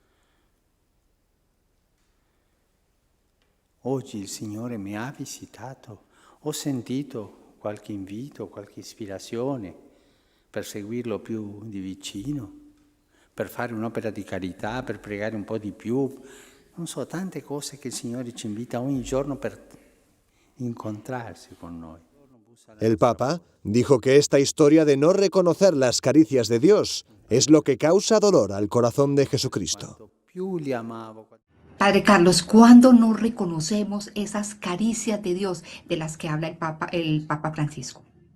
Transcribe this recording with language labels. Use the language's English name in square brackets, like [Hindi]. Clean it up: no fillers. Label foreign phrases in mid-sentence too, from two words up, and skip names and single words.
[Italian] Oggi il Signore mi ha visitato, ho sentito qualche invito, qualche ispirazione per seguirlo più di vicino, per fare un'opera di carità, per pregare un po' di più. Non so, tante cose che il Signore ci invita ogni giorno per incontrarsi con noi. [Spanish] El Papa dijo que esta historia de no reconocer las caricias de Dios es lo que causa dolor al corazón de Jesucristo. Padre Carlos, ¿cuándo no reconocemos esas caricias de Dios de las que habla el Papa Francisco?